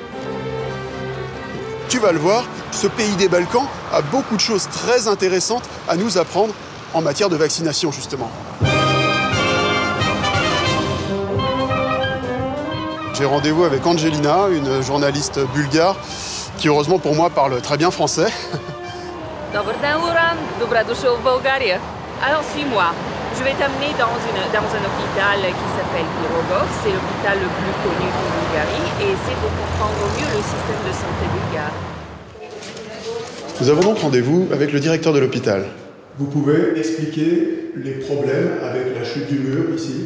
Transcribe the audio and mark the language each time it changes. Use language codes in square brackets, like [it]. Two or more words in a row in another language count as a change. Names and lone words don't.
[fr] Tu vas le voir, ce pays des Balkans a beaucoup de choses très intéressantes à nous apprendre en matière de vaccination, justement. J'ai rendez-vous avec Angelina, une journaliste bulgare, qui heureusement pour moi parle très bien français. [bg] Добър ден, Лоран. Добре дошъл в България. [fr] Alors, suis-moi. Je vais t'amener dans un hôpital qui s'appelle Pirogov. C'est l'hôpital le plus connu de Bulgarie et c'est pour comprendre mieux le système de santé bulgare. Nous avons donc rendez-vous avec le directeur de l'hôpital. Vous pouvez expliquer les problèmes avec la chute du mur ici?